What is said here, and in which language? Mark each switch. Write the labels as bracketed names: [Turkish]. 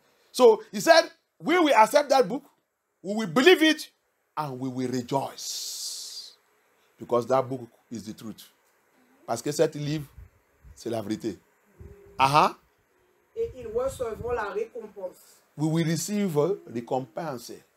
[English] So he said, we will accept that book, we will believe it, and we will rejoice. Because that book is the truth. [French] Parce que cet livre, c'est la vérité. Et ils recevront la récompense. [English] We will receive a recompense.